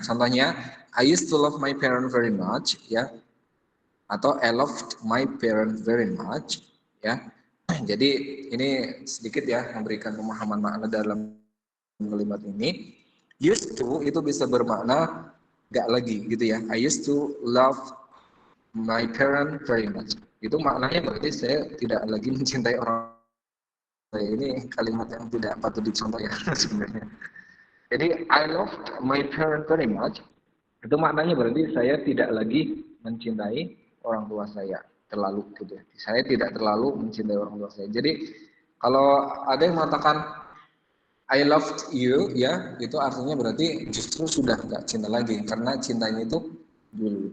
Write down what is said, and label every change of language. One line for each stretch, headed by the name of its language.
Indonesian: Contohnya,
English: I used to love my parents very much, ya.
Indonesian: Atau
English: I loved my parents very much ya.
Indonesian: Jadi ini sedikit ya memberikan pemahaman makna dalam kalimat ini. Used to itu bisa bermakna gak lagi gitu ya.
English: I used to love my parents very much.
Indonesian: Itu maknanya berarti saya tidak lagi mencintai orang. Ini kalimat yang tidak patut dicontoh ya sebenarnya. Jadi
English: I loved my parents very much.
Indonesian: Itu maknanya berarti saya tidak lagi mencintai orang tua saya terlalu gitu ya. Saya tidak terlalu mencintai orang tua saya. Jadi kalau ada yang mengatakan
English: I loved you
Indonesian: ya, itu artinya berarti justru sudah nggak cinta lagi karena cintanya itu dulu.